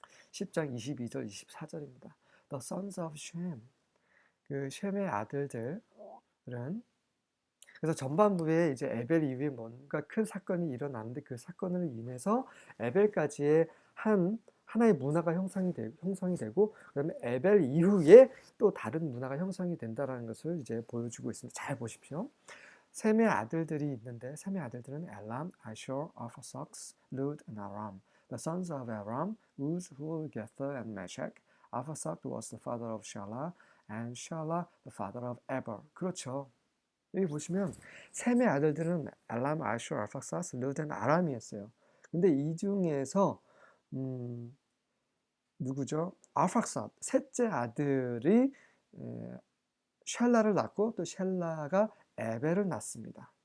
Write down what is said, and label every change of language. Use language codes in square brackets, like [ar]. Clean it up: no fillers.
[ko] 10장 22절 24절입니다. [en] The sons of Shem [ko] 그 셈의 아들들은 그래서 전반부에 이제 에벨 이후에 뭔가 큰 사건이 일어났는데 그 사건으로 인해서 에벨까지의 하나의 문화가 형성이 되고 그다음에 에벨 이후에 또 다른 문화가 형성이 된다는 것을 이제 보여주고 있습니다. 잘 보십시오. 셈의 아들들이 있는데 셈의 아들들은 엘람, 아쇼, 아파삭스, 루드, 아람. [en] The sons of Aram, Uz, Hul, Gether, and Meshach. Arphaxad was the father of Shelah, and Shelah the father of Eber. [ko] 그렇죠. 여기 보시면 셈의 아들들은 엘람, 아쇼, 알팍사스, 루드, 아람이었어요. 근데 이 중에서 누구죠? 알팍삿 셋째 아들이 샬라를 낳고 또 샬라가 에벨을 낳습니다.